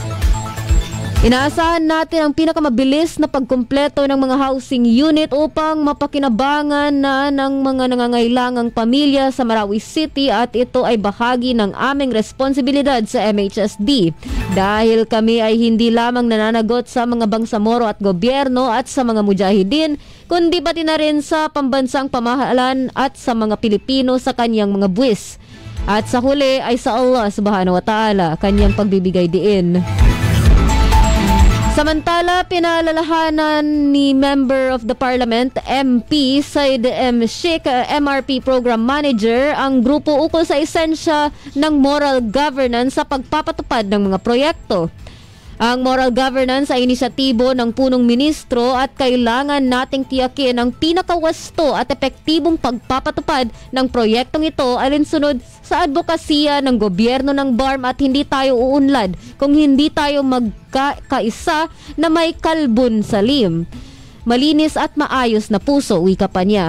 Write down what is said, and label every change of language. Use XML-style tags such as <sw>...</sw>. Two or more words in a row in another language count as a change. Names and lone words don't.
<tl>Inaasahan natin ang pinakamabilis na pagkumpleto ng mga</tl> <en>housing unit</en> <tl>upang mapakinabangan na ng mga nangangailangang pamilya sa Marawi City at ito ay bahagi ng aming responsibilidad sa MHSD dahil kami ay hindi lamang nananagot sa mga Bangsamoro at gobyerno at sa mga mujahidin kundi pati na rin sa pambansang pamahalaan at sa mga Pilipino sa kanyang mga buwis. At sa huli ay sa Allah</tl> <ar>سبحانه وتعالى</ar> <tl>kanyang pagbibigay diin. Samantala, pinaalalahanan ni</tl> <en>Member of the Parliament,</en> <tl>MP Said M.</tl> <en>Sheikh, MRP Program Manager,</en> <tl>ang grupo ukol sa esensya ng</tl> <en>moral governance</en> <tl>sa pagpapatupad ng mga proyekto. Ang</tl> <en>moral governance</en> <tl>ay inisyatibo ng punong ministro at kailangan nating tiyakin ang pinakawasto at epektibong pagpapatupad ng proyektong ito alinsunod sa advokasya ng gobyerno ng BARM at hindi tayo uunlad kung hindi tayo magkaisa na may</tl> <ar>قلب سليم,</ar> <tl>malinis at maayos na puso, wika pa niya.</tl>